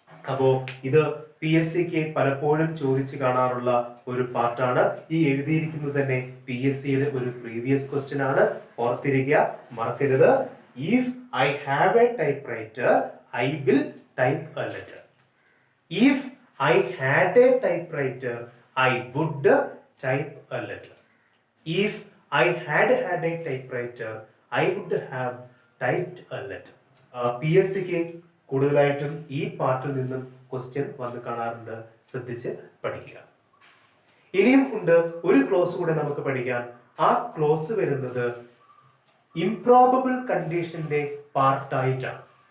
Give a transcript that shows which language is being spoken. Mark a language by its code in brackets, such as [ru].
[ml] അപ്പോ ഇത് PSCക്ക് പലപ്പോഴും ചോദിച്ചു കാണാറുള്ള ഒരു പാർട്ടാണ്. ഈ എഴുതിയിരിക്കുന്നത് തന്നെ PSCയുടെ ഒരു പ്രീവിയസ് ക്വസ്റ്റ്യൻ ആണ്. ഓർത്തിരിക്കുക, മറക്കരുത്. [en] If I have a typewriter, I will type a letter. If I had a typewriter, I would type a letter. If I had a typewriter, I would have typed a letter. [ml] P S സിക്ക് കൂടുതലായിട്ടും ഈ പാർട്ടിൽ നിന്നും question വന്ന് കാണാറുണ്ട്. ശ്രദ്ധിച്ച് പഠിക്കുക. ഇനിയും ഉണ്ട് ഒരു ക്ലോസ് കൂടെ നമുക്ക് പഠിക്കാം. ആ ക്ലോസ് വരുന്നത് ഇംപ്രോബബിൾ കണ്ടീഷന്റെ പാർട്ടായിട്ടാണ്.